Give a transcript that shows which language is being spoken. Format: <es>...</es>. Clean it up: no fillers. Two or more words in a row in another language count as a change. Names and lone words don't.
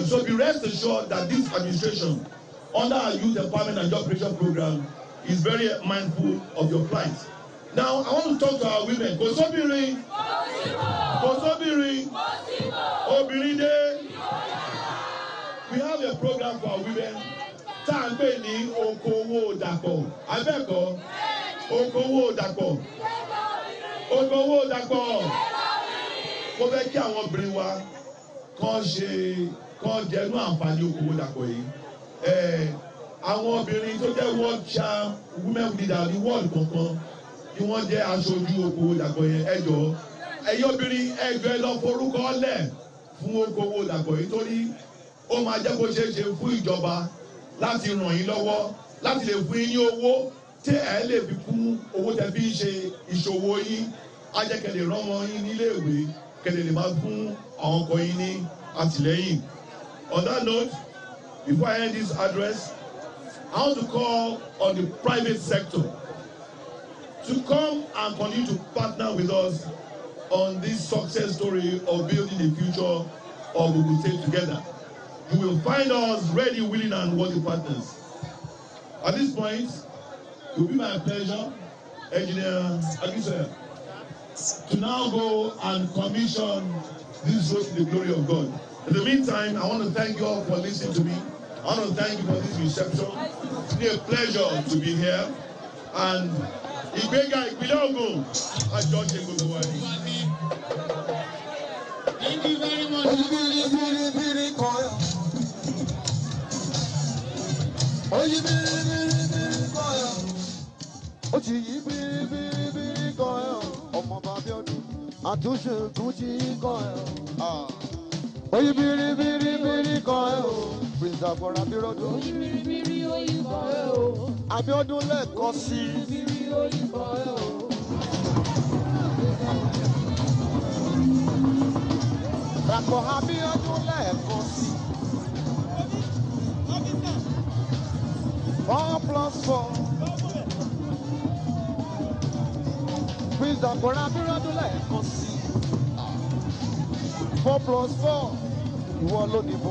<en>So be rest assured that this administration, under our Youth Empowerment and Job Creation Program, is very mindful of your plight. Now, I want to talk to our women.</en> <yo>Kosobiri, Kosobiri, Obiride. We have a program for our women. Tangbe ni Okowo Dapo. Abeko, Okowo Dapo. Okowo Dapo. Mo fẹ́ kí àwọn obìnrin wa kàn jẹ́nu àǹfààní Okowo Dapo yìí. Àwọn obìnrin tó jẹ́</yo> <en>world champ women leader</en> <yo>ní world kankan kí wọ́n jẹ́ aṣojú okòwò dàpọ̀ yẹn ẹ jọ̀ọ́ ẹ̀yin obìnrin ẹgbẹ́ lọ forúkọ lẹ̀ fún okòwò dàpọ̀ yìí torí ó máa jẹ́ kó ṣeé ṣe fún ìjọba láti ràn yín lọ́wọ́ láti lè fún yín ní owó tí ẹ lè fi kún owó tẹ́ fi ń ṣe ìṣòwò yín á jẹ́ kẹ́ lè rán wọn yín nílé ìwé kẹ́ lè máa fún àwọn ọkọ yín ní àtìlẹ́yìn.</yo> <en>On that note, before I end this address, I want to call on the private sector to come and continue to partner with us on this success story of building the future of Ogun State together. You will find us ready, willing, and worthy partners. At this point, it will be my pleasure, Engineer Agisoya, to now go and commission this road to the glory of God. In the meantime, I want to thank you all for listening to me. I want to thank you for this reception. It's been a pleasure to be here.</en> <yo>And Ìgbéga ìpínlẹ̀ Ògùn, àjọṣe gbogbo wa ni.</yo> <en>Thank you very much.</en> <yo>Oyi biri kọyọ, ó ti yí biri kọyọ, ọmọ Abiodun, àtúnṣe tún ti kọyọ. Oyi biri kọyọ, Prince Agbora Abiodun. Oyi biri oyi kọyọ, Abiodun lẹ́ẹ̀kan sí. Oyi biri oyi kọyọ. Dàpọ̀ Abiodun lẹ́ẹ̀kan sí. 4 plus 4. Prince Agbora Abiodun lẹ́ẹ̀kan sí. 4 plus 4. Ìwọ ló dìbò.</yo>